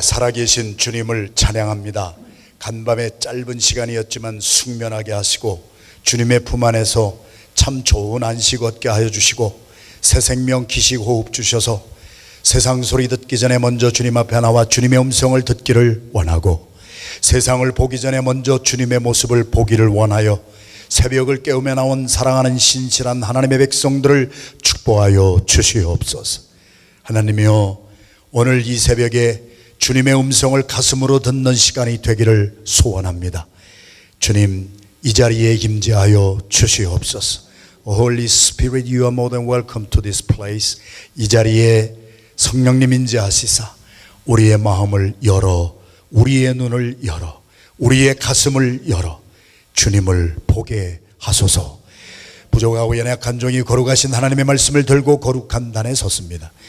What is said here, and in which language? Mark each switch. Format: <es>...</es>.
<ko>살아계신 주님을 찬양합니다. 간밤의 짧은 시간이었지만 숙면하게 하시고 주님의 품 안에서 참 좋은 안식 얻게 하여 주시고 새 생명 기식 호흡 주셔서 세상 소리 듣기 전에 먼저 주님 앞에 나와 주님의 음성을 듣기를 원하고 세상을 보기 전에 먼저 주님의 모습을 보기를 원하여 새벽을 깨우며 나온 사랑하는 신실한 하나님의 백성들을 축복하여 주시옵소서. 하나님이여, 오늘 이 새벽에 주님의 음성을 가슴으로 듣는 시간이 되기를 소원합니다. 주님, 이 자리에 임재하여 주시옵소서.</ko> <en>Holy Spirit, you are more than welcome to this place.</en> <ko>이 자리에 성령님 임재하시사 우리의 마음을 열어, 우리의 눈을 열어, 우리의 가슴을 열어 주님을 보게 하소서. 부족하고 연약한 종이 거룩하신 하나님의 말씀을 들고 거룩한 단에 섰습니다.</ko>